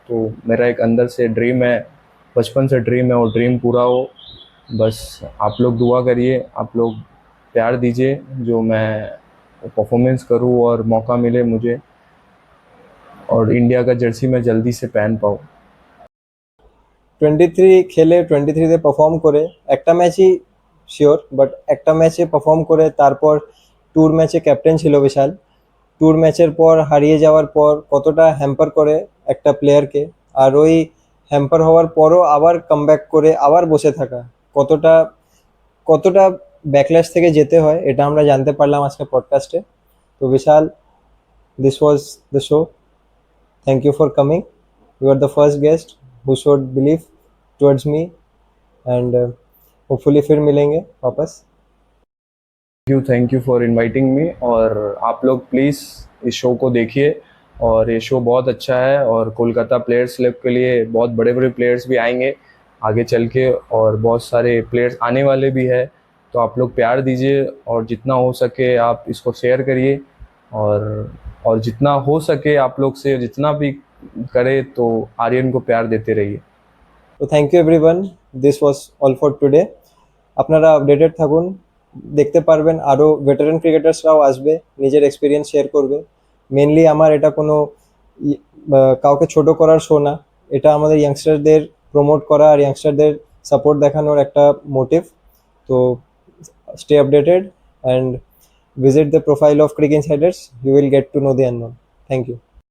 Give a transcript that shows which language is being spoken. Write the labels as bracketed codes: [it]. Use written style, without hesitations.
[hi] तो मेरा एक अंदर से ड्रीम है, बचपन से ड्रीम है, और ड्रीम पूरा हो। बस आप लोग दुआ करिए, आप लोग प्यार दीजिए, जो मैं परफॉर्मेंस करूँ और मौका मिले मुझे, और इंडिया का जर्सी मैं जल्दी से पहन पाऊँ। [bn] 23 খেলে 23তে পারফর্ম করে একটা ম্যাচই শিওর, বাট একটা ম্যাচে পারফর্ম করে তারপর ট্যুর ম্যাচে ক্যাপ্টেন ছিল বিশাল। ট্যুর ম্যাচের পর হারিয়ে যাওয়ার পর কতটা হ্যাম্পার করে একটা প্লেয়ারকে, আর ওই হ্যাম্পার হওয়ার পরও আবার কামব্যাক করে আবার বসে থাকা, কতটা কতটা ব্যাকল্যাশ থেকে যেতে হয়, এটা আমরা জানতে পারলাম আজকে পডকাস্টে। তো বিশাল, this was the show. Thank you for coming. [en] You are the first guest who showed belief towards me, and hopefully [hi] फिर मिलेंगे वापस। Thank you for inviting मी। और आप लोग प्लीज़ इस शो को देखिए, और ये शो बहुत अच्छा है, और कोलकाता प्लेयर्स लोग के लिए बहुत बड़े बड़े प्लेयर्स भी आएंगे आगे चल के, और बहुत सारे प्लेयर्स आने वाले भी है। तो आप लोग प्यार दीजिए, और जितना हो सके आप इसको शेयर करिए, और जितना हो सके आप लोग से जितना भी करे तो आर्यन को प्यार देते रहिए। [bn] তো thank you everyone, this was all for today. আপনারা আপডেটেড থাকুন, দেখতে পারবেন আরও ভেটারান ক্রিকেটার্সরাও আসবে, নিজের এক্সপিরিয়েন্স শেয়ার করবে। মেনলি আমার এটা কোনো কাউকে ছোট করার শো না, এটা আমাদের ইয়াংস্টারদের প্রমোট করা আর ইয়াংস্টারদের সাপোর্ট দেখানোর একটা মোটিভ। [en] তো stay updated and visit the profile of Crick Insiders. You will get to know the unknown. Thank you.